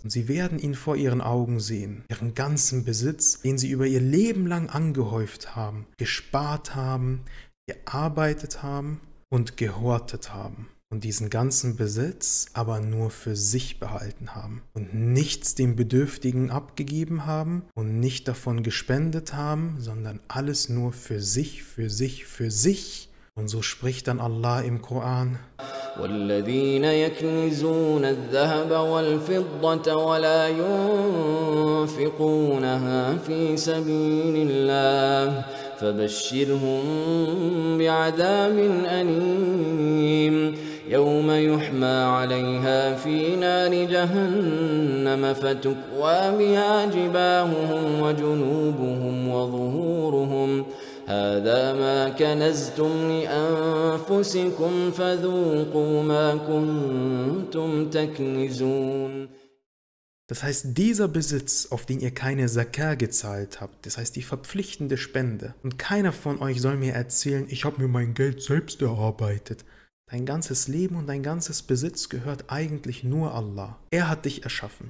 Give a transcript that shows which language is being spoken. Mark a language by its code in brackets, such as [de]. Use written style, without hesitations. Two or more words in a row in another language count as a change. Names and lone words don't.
[de] Und sie werden ihn vor ihren Augen sehen. Ihren ganzen Besitz, den sie über ihr Leben lang angehäuft haben, gespart haben, gearbeitet haben und gehortet haben. Und diesen ganzen Besitz aber nur für sich behalten haben und nichts dem Bedürftigen abgegeben haben und nicht davon gespendet haben, sondern alles nur für sich, für sich, für sich. Und so spricht dann Allah im Koran: [ar] والذين يكنزون الذهب والفضة ولا ينفقونها في سبيل الله فبشرهم بعذاب أليم يوم يحمى عليها في نار جهنم فتكوى بها جباههم وجنوبهم وظهورهم هذا ما كنزتم لأنفسكم فذوقوا ما كنتم تكنزون. [de] Das heißt, dieser Besitz, auf den ihr keine Zakah gezahlt habt, das heißt die verpflichtende Spende, und keiner von euch soll mir erzählen, ich habe mir mein Geld selbst erarbeitet. Dein ganzes Leben und dein ganzes Besitz gehört eigentlich nur Allah. Er hat dich erschaffen.